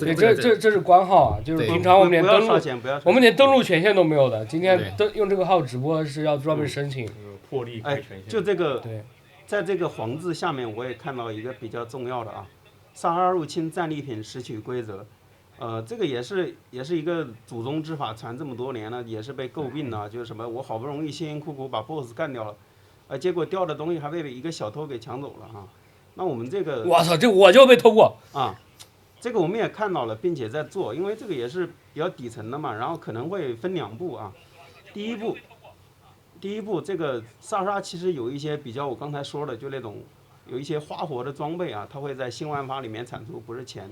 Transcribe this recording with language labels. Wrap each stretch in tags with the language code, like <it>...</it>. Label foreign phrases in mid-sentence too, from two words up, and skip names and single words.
<zh>這是官號啊，就是平常我們連登錄權限都沒有的。今天用這個號直播是要專門申請破例開權限。就這個，在這個黃字下面，我也看到一個比較重要的啊，薩哈入侵戰利品拾取規則。這個也是一個祖宗之法，傳這麼多年了，也是被詬病的，就是什麼我好不容易辛辛苦苦把 BOSS 幹掉了，結果掉的東西還被一個小偷給搶走了哈。那我們這個，我操，這我就被偷過啊，這個我們也看到了，並且在做，因為這個也是比較底層的嘛，然後可能會分2步啊。第一步， 第一步，这个薩莎其實有一些比較我剛才說的，就那種有一些花活的裝備啊，它會在新玩法裡面產出，不是錢。</zh>